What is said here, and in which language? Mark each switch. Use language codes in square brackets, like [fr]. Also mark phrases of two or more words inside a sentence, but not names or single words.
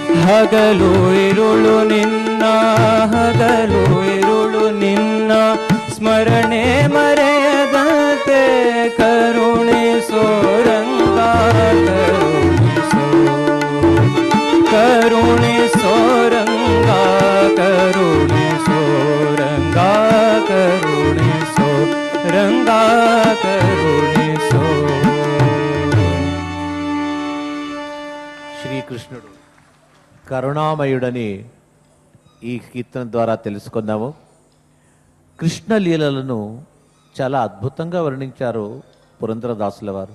[kn] ಹಗಲು ಇರುಳು ನಿನ್ನ ಹಗಲು ಇರುಳು ನಿನ್ನ ಸ್ಮರಣೆ ಮರೆಯದಂತೆ ಕರುಣಿಸೋ ರಂಗ ಕರುಣಿಸೋ ಕರುಣಿಸೋ ರಂಗ ಕರುಣಿಸೋ ರಂಗ ಕರುಣಿಸೋ ರಂಗ ಕರುಣಿಸೋ. [te] శ్రీకృష్ణుడు కరుణామయుడని ఈ కీర్తన ద్వారా తెలుసుకున్నాము. కృష్ణ లీలలను చాలా అద్భుతంగా వర్ణించారు పురంధరదాసుల వారు.